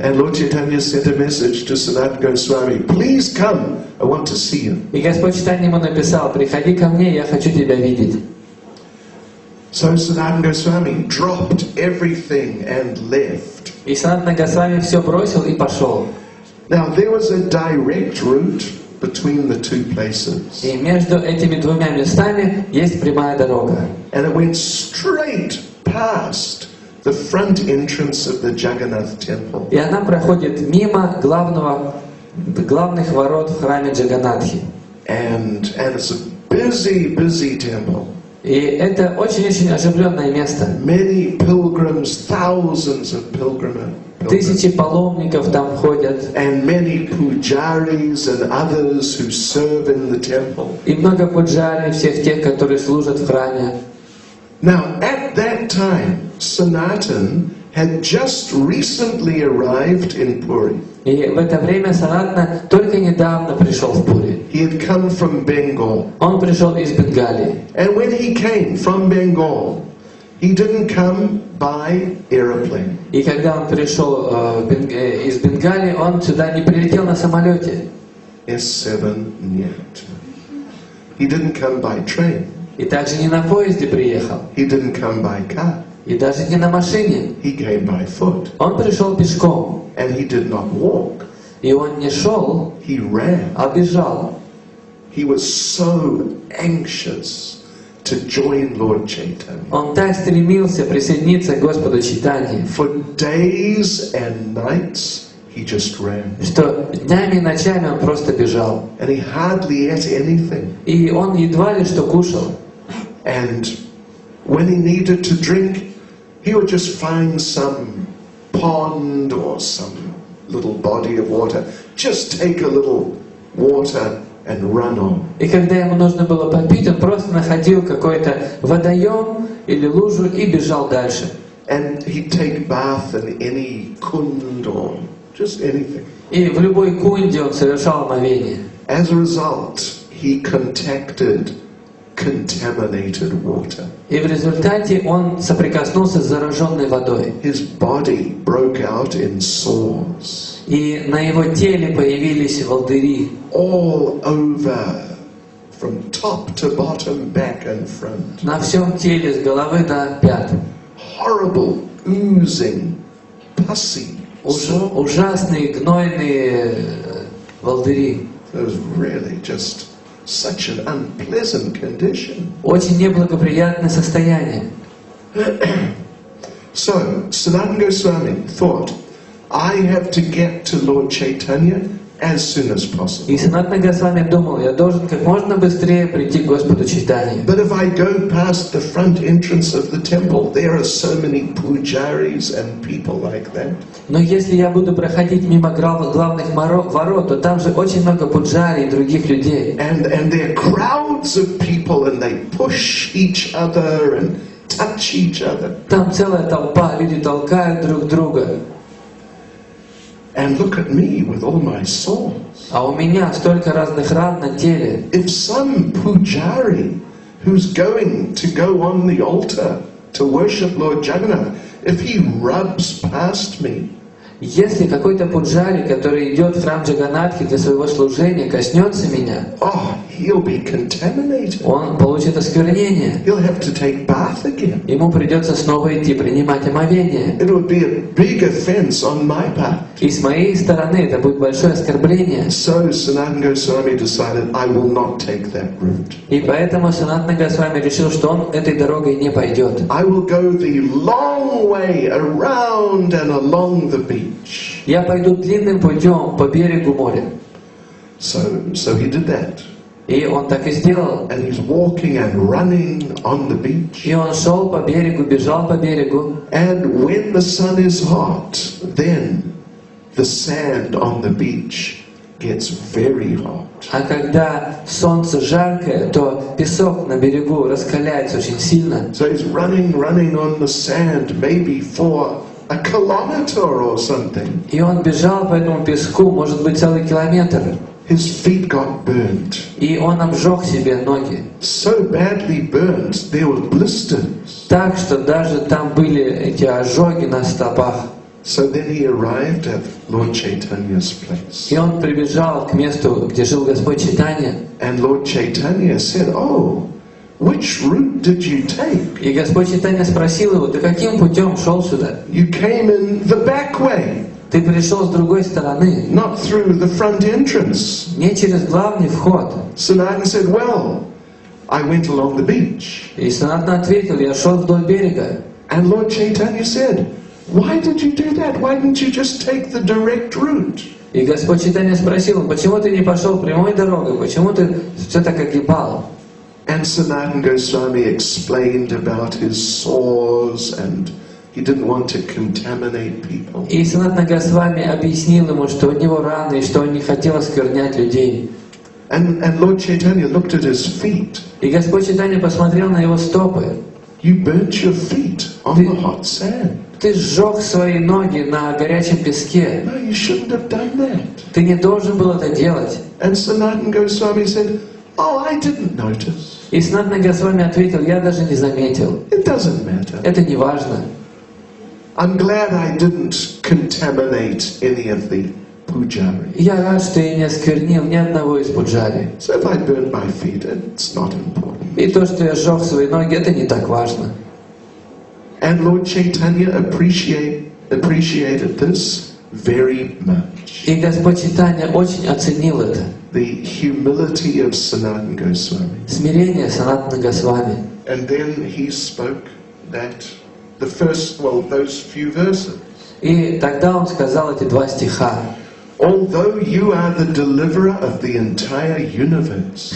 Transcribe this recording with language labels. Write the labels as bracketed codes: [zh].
[en] And Lord Chaitanya sent a message to Sanatana Goswami, please come, I want to see you. [ru] И Господь Чайтанья ему написал: приходи ко мне, я хочу тебя видеть. [en] So Sanatana Goswami dropped everything and left. [ru] И Санатана Госвами все бросил и пошел. [en] Now there was a direct route between the two places. [ru] И между этими двумя местами есть прямая дорога. [en] And it went straight past the front entrance of the Jagannath temple. [ru] И она проходит мимо главных ворот в храме Джаганнатхи. [en] And it's a busy, busy temple. [ru] И это очень-очень оживленное место. [en] Many pilgrims, thousands of pilgrims. [ru] Тысячи паломников там ходят. [en] And many pujaris and others who serve in the temple. [ru] И много пуджари, всех тех, которые служат в храме. [en] Now, at that time, Sanatana had just recently arrived in Puri. [ru] И в это время Санатана только недавно пришел в Пури. [en] He had come from Bengal. [ru] Он пришел из Бенгалии. [en] And when he came from Bengal, he didn't come by aeroplane. [ru] И когда он пришел из Бенгалии, он сюда не прилетел на самолете. [en] S7 [ru] нет. [en] He didn't come by train. [ru] И также не на поезде приехал. [en] He didn't come by car. [ru] И даже не на машине. [en] He came by foot. [ru] Он пришел пешком. [en] And he did not walk. [ru] И он не шел, [en] He ran. [ru] а бежал. [en] He was so anxious to join Lord Chaitanya. [ru] Он так стремился присоединиться к Господу Чайтанье, [en] For days and nights, he just ran. [ru] что днями и ночами он просто бежал. [en] And he hardly ate anything. [ru] И он едва ли что кушал. [en] And when he needed to drink, he would just find some pond or some little body of water. Just take a little water and run on. [ru] И когда ему нужно было попить, он просто находил какой-то водоем или лужу и бежал дальше. [en] And he'd take bath in any kund or just anything. [ru] И в любой кунде он совершал омовение. [en] As a result, he contacted contaminated water. [ru] И в результате он соприкоснулся с зараженной водой. [en] His body broke out in sores. [ru] И на его теле появились волдыри. [en] All over, from top to bottom, back and front. [ru] На всем теле, с головы до пят. [en] Horrible, oozing, pussy. [ru] Ужасные, гнойные волдыри. [en] It was really just such an unpleasant condition. [ru] Очень неблагоприятное состояние. [en] So, Sanatana Goswami thought, I have to get to Lord Chaitanya as soon as possible. [ru] И Санатана Госвами думал, я должен как можно быстрее прийти к Господу Чайтанье. [en] But if I go past the front entrance of the temple, there are so many pujaris and people like that. [ru] Но если я буду проходить мимо главных ворот, то там же очень много пуджари и других людей. [en] And there are crowds of people and they push each other and touch each other. [ru] Там целая толпа, люди толкают друг друга. [en] And look at me with all my sores. [ru] А у меня столько разных ран на теле. [en] If some pujari who's going to go on the altar to worship Lord Jagannath, if he rubs past me, [ru] Если какой-то пуджари, который идет в храм Джаганатхи для своего служения, коснется меня, [en] oh, he'll be contaminated. [ru] он получит осквернение. [en] He'll have to take bath again. [ru] Ему придется снова идти принимать омовение. [en] It would be a big offense on my part. [ru] И с моей стороны это будет большое оскорбление. [en] So Sanatana Goswami decided, I will not take that route. [ru] И поэтому Санатана Госвами решил, что он этой дорогой не пойдет. [en] I will go the long way around and along the beach. [ru] Я пойду длинным путем по берегу моря. [en] So he did that. [ru] И он так и сделал. [en] And he's walking and running on the beach. [ru] И он шел по берегу, бежал по берегу. [en] And when the sun is hot, then the sand on the beach gets very hot. [ru] А когда солнце жаркое, то песок на берегу раскаляется очень сильно. [en] So he's running on the sand, maybe for a kilometer or something. [ru] И он бежал по этому песку, может быть, целый километр. [en] His feet got burnt. [ru] И он обжег себе ноги. [en] So badly burnt, there were blisters. [ru] Так что даже там были эти ожоги на стопах. [en] So then he arrived at Lord Chaitanya's place. [ru] И он прибежал к месту, где жил Господь Чайтанья. [en] And Lord Chaitanya said, oh, which route did you take? [ru] И Господь Чайтанья спросил его: ты каким путем шел сюда? [en] You came in the back way, [ru] Ты пришел с другой стороны, [en] not through the front entrance. [ru] не через главный вход. [en] Sanatana said, well, I went along the beach. [ru] И Санатана ответил: я шел вдоль берега. [en] And Lord Chaitanya said, why did you do that? Why didn't you just take the direct route? [ru] И Господь Чайтанья спросил: почему ты не пошел прямой дорогой? Почему ты все так огибал? [en] And Sanatana Goswami explained about his sores and he didn't want to contaminate people. [ru] И Санатана Госвами объяснил ему, что у него раны, и что он не хотел осквернять людей. [en] And Lord Chaitanya looked at his feet. [ru] И Господь Чайтанья посмотрел на его стопы. [en] You burnt your feet on the hot sand. [ru] Ты сжег свои ноги на горячем песке. [en] No, you shouldn't have done that. [ru] Ты не должен был это делать. [en] And Sanatana Goswami said, oh, I didn't notice. [ru] И Санатана Госвами ответил: я даже не заметил. [en] It doesn't matter. [ru] Это не важно. [en] I'm glad I didn't contaminate any of the pujari. [ru] Я рад, что я не осквернил ни одного из пуджари. [en] So if I burnt my feet, it's not important. [ru] И то, что я сжег свои ноги, это не так важно. [en] And Lord Chaitanya appreciated this very much. [ru] И Господь Чайтанья очень оценил это. [en] The humility of Sanatana Goswami. [ru] Смирение Санатана Госвами. [en] And then he spoke that those few verses. [ru] И тогда он сказал эти два стиха. [en] Although you are the deliverer of the entire universe,